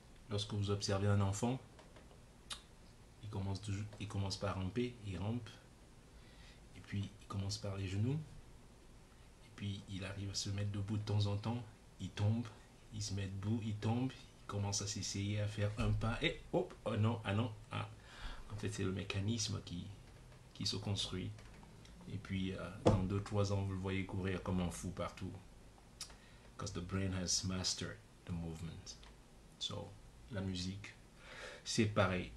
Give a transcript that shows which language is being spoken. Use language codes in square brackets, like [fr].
[fr] Lorsque vous observez un enfant, il commence par ramper, il rampe, et puis il commence par les genoux, et puis il arrive à se mettre debout de temps en temps, il tombe, il se met debout, il tombe, il commence à s'essayer à faire un pas, et hop, oh non, ah non, ah. En fait, c'est le mécanisme qui se construit. Et puis, dans 2-3 ans, vous le voyez courir comme un fou partout. [en] Because the brain has mastered the movement. So, [fr] la musique, c'est pareil.